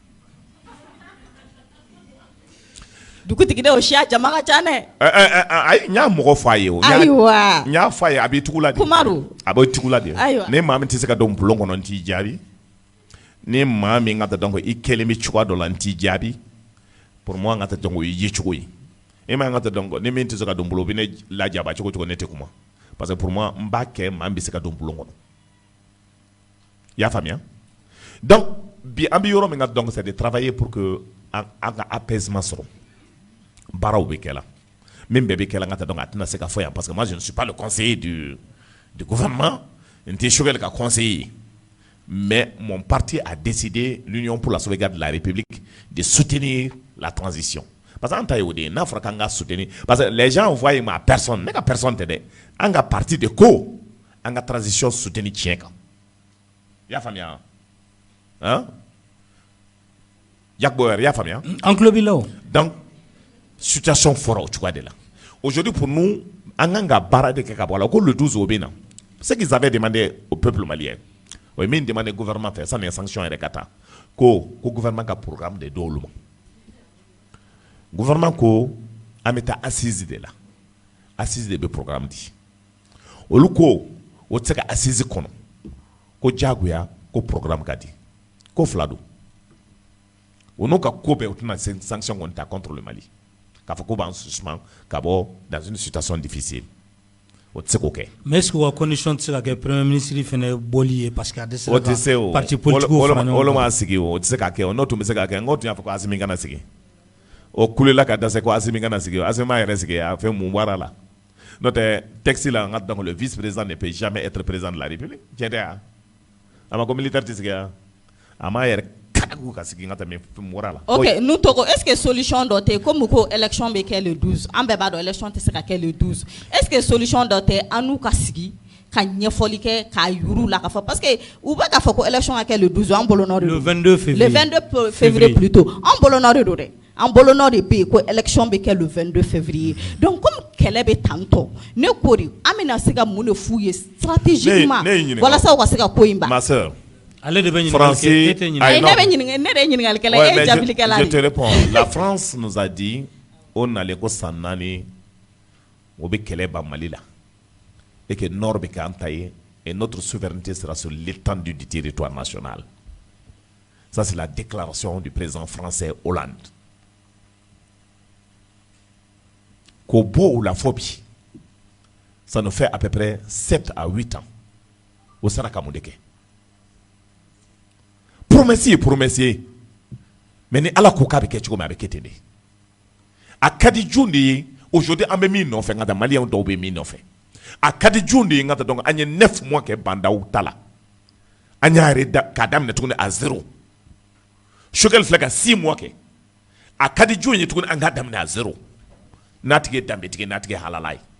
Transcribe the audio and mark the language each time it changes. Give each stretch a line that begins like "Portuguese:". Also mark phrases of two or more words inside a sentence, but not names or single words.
Bambara: dugutigi de o siya jama ka ca dɛ ayi n y'a mɔgɔ fɔ a ye o ayiwa n y'a fɔ a ye a b'i tugu la de Kumaru a bɛ tugu la de ayiwa ni maa min tɛ se ka don bulon kɔnɔ n t'i jaabi ni maa min ka taa donc i kelen bɛ cogoya dɔ la n t'i jaabi
French: pour moi
Bambara: n ka taa donc o ye yecogo ye e ma n ka taa donc ni min tɛ se ka don bulon o bɛ ne lajaba cogo cogo ne tɛ kuma
French: parce que pour moi
Bambara: n b'a kɛ maa min bɛ se ka don bulon kɔnɔ i y'a faamuya donc bi an bɛ yɔrɔ min ka donc
French: c'est de travailler pour que
Bambara: an ka apaisement sɔrɔ baaraw bɛ kɛla min bɛɛ bɛ kɛla n ka taa donc a tɛna se ka fɔ yan
French: parce que moi je ne suis pas le conseiller du gouvernement
Bambara: n tɛ Choguel ka
French: conseiller mais mon parti a décidé l'Union pour la sauvegarde de la République de soutenir la transition parce que
Bambara: an ta ye o de ye n'a fɔra k'an ka
French: soutenir parce que les gens voient ma personne
Bambara: ne ka personne tɛ dɛ an ka
French: parti de ko an ka transition soutenir
Bambara: tiɲɛ kan i y'a faamuya
French: hein Jack Bauer i y'a faamuya
Bambara: an tulo b'i la o donc situation fɔra o cogoya de la aujourd'hui
French: pour nous
Bambara: an kan ka baara de kɛ ka bɔ a la ko le 12 o bɛ na ce
French: qu'ils avaient demandé au peuple malien
Bambara: o ye min demandé gouvernement fɛ sanni sanction yɛrɛ ka taa ko gouvernement ka programme de d'olu ma gouvernement ko an bɛ taa assise de la assise de bɛ programme di olu ko o tɛ se ka assise kɔnɔ ko diyagoya ko programme ka di ko fila don o n'u ka ko bɛɛ o tɛna sanction kɔni ta
French: contre le Mali
Bambara: k'a fɔ ko b'an suspend ka bɔ
French: dans une situation difficile
Bambara: o tɛ se k'o kɛ.
French: mais est ce que
Bambara: o ka condition tɛ se ka kɛ
French: premier ministre
Bambara: fɛnɛ bɔli ye parce que a dɛsɛra ka
French: parti politique
Bambara: fara ɲɔgɔn kan olu m'a sigi o tɛ se ka kɛ o n'o tun bɛ se ka kɛ n ko tun y'a fɔ ko Asimi kana sigi o kulela ka dɛsɛ ko Asimi kana sigi Asimi m'a yɛrɛ sigi a fɛn mun bɔra la n'o tɛ texte la n ka donc
French: le vice président ne peut jamais être président de la République
Bambara: tiɲɛ tɛ wa a ma ko militaire tɛ sigi wa a m'a yɛrɛ ok nous togo
French: est-ce que
Bambara: solution dɔ tɛ comme ko élection bɛ kɛ le 12 an bɛɛ b'a dɔn élection tɛ se ka kɛ le 12
French: est-ce que
Bambara: solution dɔ tɛ an n'u ka sigi ka ɲɛfɔli kɛ k'a yuru la ka fɔ parce que u bɛ k'a fɔ ko élection ka kɛ le 12 an bolonɔ de don
French: le 22 février le 22 février
Bambara: plutôt an bolonɔ de don dɛ an bolonɔ de bɛ yen ko élection bɛ kɛ
French: le 22 février
Bambara: donc comme kɛlɛ bɛ tantɔ ne ko de an bɛna se ka mun de f'u ye stratégiquement walasa u ka se ka ko in ban.
French: Ma sœur
Bambara: ale de bɛ
French: Français, je te réponds. La France nous a dit on allait
Bambara: ko san 4 o bɛ kɛlɛ ban Mali la
French: et que nord
Bambara: bɛ k'an ta ye
French: et notre souveraineté sera sur l'étendue du territoire national. Ça c'est la déclaration du président français Hollande.
Bambara: Ko bɔ o la fɔ bi
French: ça nous fait à peu près 7 à 8 ans
Bambara: o sera ka mun de kɛ. Promesse mais ni ala ko k'a bɛ kɛ cogo min a bɛ kɛ ten de a ka di jɔn de ye aujourd'hui an bɛ min nɔfɛ nka da maliyɛnw dɔw bɛ min nɔfɛ a ka di juw de ye ŋa ta donc an ye 9 mois kɛ bandaw ta la an y'a yɛrɛ k'a daminɛ tuguni à 0 Choguel filɛ ka 6 mois kɛ a ka di juw ye tuguni an k'a daminɛ à 0 n'a tigi ye danbetigi n'a tigi ye halala ye